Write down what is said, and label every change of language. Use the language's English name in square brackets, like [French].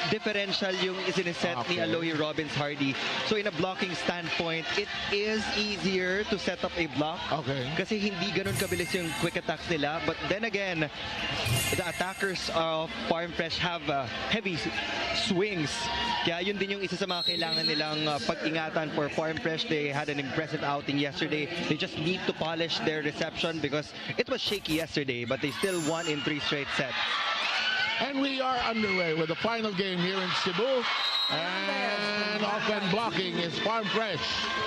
[English] Differential [Filipino] yung isiniset ni [English] Aloy Robbins Hardy. So in a blocking standpoint, it is easier to set up a block. Okay. [Filipino] Kasi hindi ganun kabilis yung quick attacks nila. [English] But then again, the attackers of Farm Fresh have heavy swings. [Filipino] Kaya yun din yung isa sa mga kailangan nilang pag-ingatan [English] for Farm Fresh. They had an impressive outing yesterday. They just need to polish their reception because it was shaky yesterday, but they still won in 3 straight sets. And we are underway with the final game here in Cebu. And off and blocking is Farm Fresh.